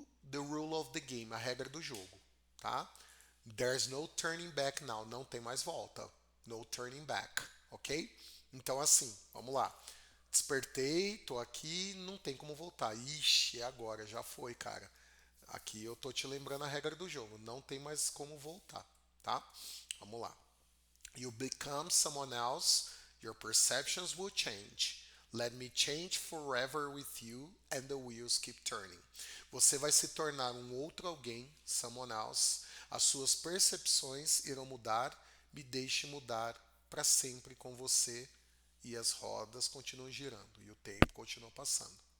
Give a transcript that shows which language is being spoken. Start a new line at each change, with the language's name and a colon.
English: The rule of the game,
Portuguese: a regra do jogo, tá?
English: There's no turning back now,
Portuguese: não tem mais volta.
English: No turning back, ok?
Portuguese: Então assim, vamos lá. Despertei, tô aqui, não tem como voltar. Ixi, é agora, já foi, cara. Aqui eu tô te lembrando a regra do jogo, não tem mais como voltar, tá? Vamos lá.
English: You become someone else, your perceptions will change. Let me change forever with you and the wheels keep turning.
Portuguese: Você vai se tornar um outro alguém,
English: someone else.
Portuguese: As suas percepções irão mudar, me deixe mudar para sempre com você e as rodas continuam girando e o tempo continua passando.